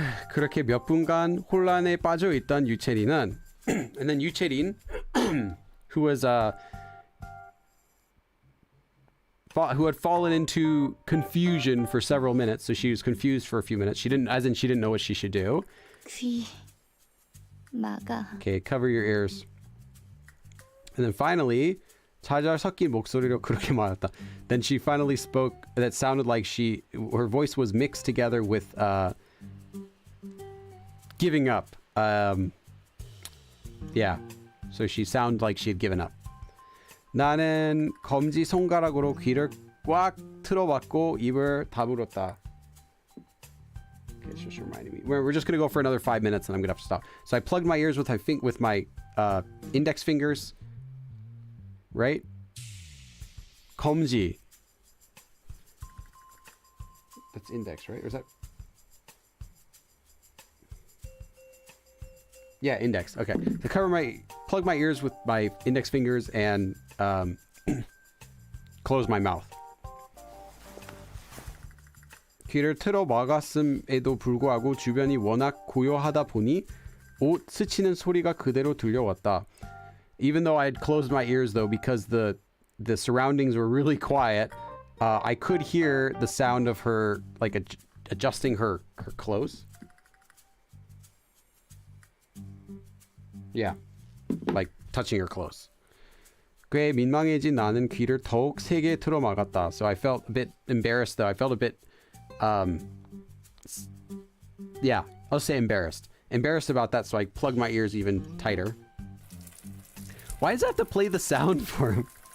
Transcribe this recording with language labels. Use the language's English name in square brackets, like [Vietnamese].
[Korean] 그렇게 몇 분간 혼란에 빠져 있던 유채린은 [English] and then 유채린 who was who had fallen into confusion for several minutes, so she was confused for a few minutes. She didn't know what she should do. [Korean] 귀 막아. [English] Okay, cover your ears. And then finally [Korean] 잘 섞인 목소리로 그렇게 말했다. [English] Then she finally spoke that sounded like her voice was mixed together with giving up. Yeah. So she sounded like she had given up. [Korean] 나는 검지 손가락으로 귀를 꽉 틀어박고 입을 다물었다. [English] Okay, it's just reminding me. We're just gonna go for another 5 minutes, and I'm gonna have to stop. So I plugged my ears with my index fingers. Right? 검지. That's index, right? Or is that? Yeah, index. Okay. To plug my ears with my index fingers and close my mouth. [Korean] 귀를 틀어 막았음에도 불구하고 주변이 워낙 고요하다 보니 옷 스치는 소리가 그대로 들려왔다. [English] Even though I had closed my ears, though, because the surroundings were really quiet, I could hear the sound of her, like, adjusting her clothes. Yeah, like touching her clothes. [Korean] 꽤 민망해진 나는 귀를 더욱 세게 틀어 막았다. [English] So I felt a bit embarrassed, though. I felt a bit, yeah, I'll say embarrassed. Embarrassed about that, so I plugged my ears even tighter. Why does it have to play the sound for him?